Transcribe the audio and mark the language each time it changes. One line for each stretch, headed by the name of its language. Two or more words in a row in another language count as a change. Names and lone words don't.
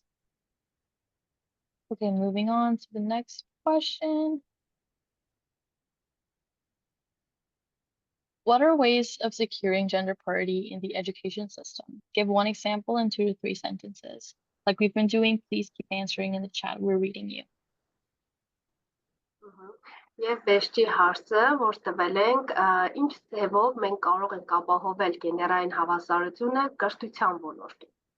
English: Okay, moving on to the next question. What are ways of securing gender parity in the education system? Give one example in 2 to 3 sentences. Like we've been doing, please keep answering in the chat. We're reading you.
Armenian: Եվ վերջի հարցը, որ տվել ենք, ինչ ձևով մենք կարող ենք ապահովել գեներային հավասարությունը կրթության ոլորտում։